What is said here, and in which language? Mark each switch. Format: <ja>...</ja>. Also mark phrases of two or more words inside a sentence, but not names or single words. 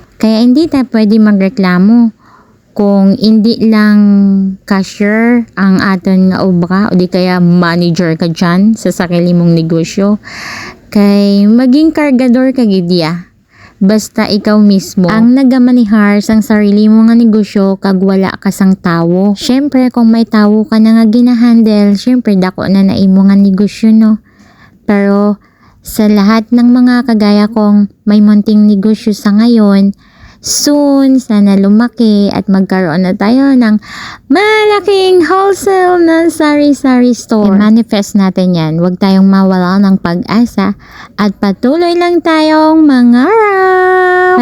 <tl>Kaya hindi ta pwede magreklamo kung hindi lang cashier ang</tl> <hil>aton nga obra</hil> <tl>o di kaya manager ka dyan sa sarili mong negosyo.</tl> <hil>Kay maging kargador ka gidya. Basta ikaw mismo ang nagamanihar sang sarili mo nga negosyo kag wala ka sang tawo. Syempre kung may tawo ka na nga ginahandle, syempre dako na naimo nga negosyo no.</hil> <tl>Pero sa lahat ng mga kagaya kong may munting negosyo sa ngayon, soon sana lumaki at magkaroon na tayo ng malaking wholesale na sari-sari store. I-manifest natin yan. Huwag tayong mawala ng pag-asa at patuloy lang tayong mangarap.</tl>